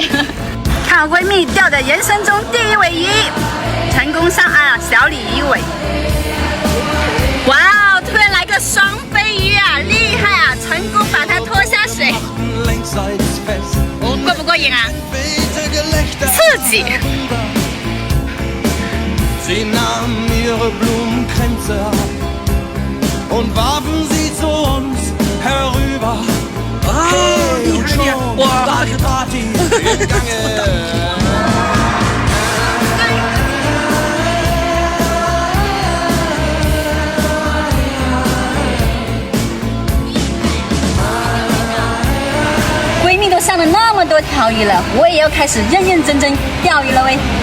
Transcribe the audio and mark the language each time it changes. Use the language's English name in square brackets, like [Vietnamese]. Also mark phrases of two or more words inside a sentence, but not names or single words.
[Chinese] 看我闺蜜钓的人生中第一尾鱼，成功上岸啊，小鲤鱼尾。哇哦！突然来个双飞鱼啊，厉害啊！成功把它拖下水。过不过瘾啊？刺激！ [German] Sie nahmen ihre Blumenkränze ab und warfen sie zu uns herüber. Hey, und schon war die Party im Gange. [Chinese] 闺蜜都上了那么多条鱼了，我也要开始认认真真钓鱼了喂。